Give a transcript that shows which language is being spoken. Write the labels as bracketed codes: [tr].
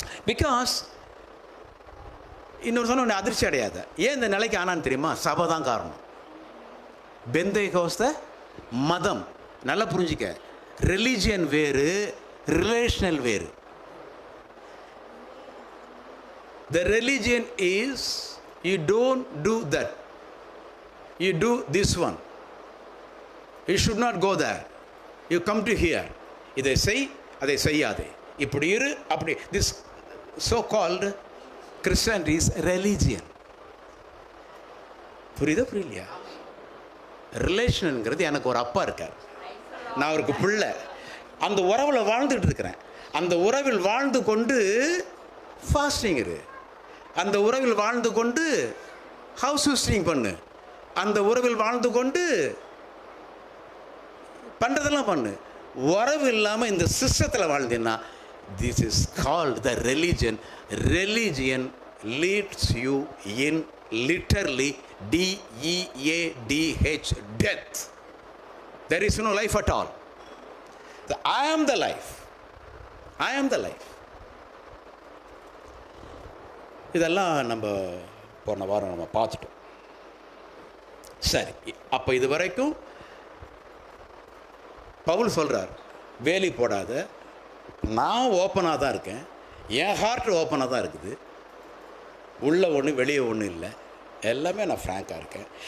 [ta] Because இன்னொரு சொன்ன அதிர்ச்சி அடையாத. ஏன் இந்த நிலைக்கு ஆனான்னு தெரியுமா? சபை தான் காரணம். பெந்தேகோஸ்த மதம், நல்லா புரிஞ்சிக்க, ரிலீஜியன் வேறு, ரிலேஷனல் வேறு. [en] The religion is you don't do that, you do this one, you should not go there, you come to here, [ta] இதை செய் அதை செய்யாதே, இப்படி இரு அப்படி. [en] This so called Christianity is religion. [ta] புரியுதா புரியலையா? ரிலேஷனுங்கிறது, எனக்கு ஒரு அப்பா இருக்கார், நான் அவருக்கு பிள்ளை, அந்த உறவில் வாழ்ந்துட்டு இருக்கிறேன். அந்த உறவில் வாழ்ந்து கொண்டு ஃபாஸ்டிங் இரு, அந்த உறவில் வாழ்ந்து கொண்டு ஹவுஸ் ஹோஸ்டிங் பண்ணு, அந்த உறவில் வாழ்ந்து கொண்டு பண்ணுறதெல்லாம் பண்ணு. உறவு இல்லாமல் இந்த சிஸ்டத்தில் வாழ்ந்தீங்கன்னா, [en] This is called the religion. Religion leads you in literally DEADH, death. There is no life at all. I am the life, I am the life. [ta] இதெல்லாம் நம்ம போன வாரம் நம்ம பார்த்துட்டோம். சரி, அப்போ இது வரைக்கும் பவுல் சொல்கிறார், வேலி போடாத, நான் ஓப்பனாக தான் இருக்கேன், என் ஹார்ட் ஓப்பனாக தான் இருக்குது, உள்ள ஒன்று வெளியே ஒன்றும் இல்லை, எல்லாமே நான் ஃப்ராங்காக இருக்கேன்.